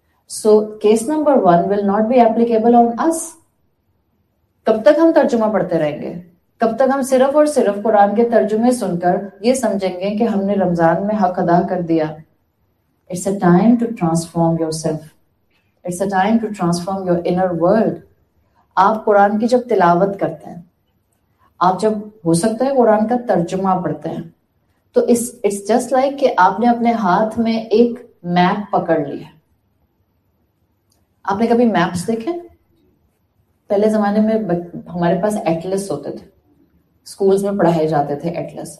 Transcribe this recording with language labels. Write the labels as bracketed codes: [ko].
[en] So case number 1 will not be applicable on us. [ur] کب تک ہم ترجمہ پڑھتے رہیں گے؟ کب تک ہم صرف اور صرف قرآن کے ترجمے سن کر یہ سمجھیں گے کہ ہم نے رمضان میں حق ادا کر دیا؟ [en] It's a time to transform yourself. It's a time to transform your inner world. [ur] آپ قرآن کی جب تلاوت کرتے ہیں، آپ جب ہو سکتا ہے قرآن کا ترجمہ پڑھتے ہیں، تو [en] it's just like [ur] کہ آپ نے اپنے ہاتھ میں ایک میپ پکڑ لیا. آپ نے کبھی میپس دیکھے؟ پہلے زمانے میں ہمارے پاس ایٹلس ہوتے تھے، اسکولز میں پڑھائے جاتے تھے ایٹلس.